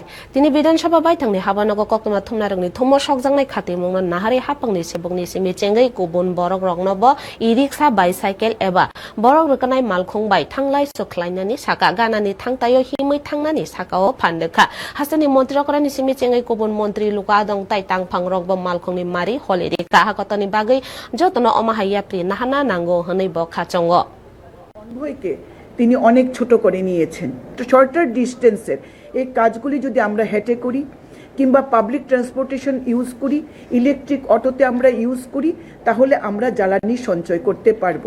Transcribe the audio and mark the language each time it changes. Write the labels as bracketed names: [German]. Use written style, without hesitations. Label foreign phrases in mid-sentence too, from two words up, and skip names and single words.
[Kok Borok] Tini Bidan Chaba Baitangni Habanogo Kokma Tumnarangni Tumo Shokjangnai Khati Mungna Nahari Hapangni Sebongni Simi Chengai Kubun Borok Rognobo Iriksa Bicycle Eba Borok Rukanai Malkong Bai Tanglai Suklainani Saka Ganani Tangtayo Himui Tangnani Sakao Pandeka Hasani Montrokrani Simi Chengai Kubun Montri Lukadong Taitang Pangrogbo Malkongni Mari Holiday Kahakotani Bagai Jotono Omahaya Pri হানা নাঙ্গো হনেই বখাচঙ্গ [Bangla] কনভয়কে তিনি অনেক ছোট করে নিয়েছেন। তো [English] shorter distance [Bangla] এই কাজগুলি যদি আমরা হেঁটে করি কিংবা [English] public transportation use [Bangla] করি, [English] electric auto [Bangla] আমরা ইউজ করি, তাহলে আমরা জ্বালানি সঞ্চয় করতে পারবো।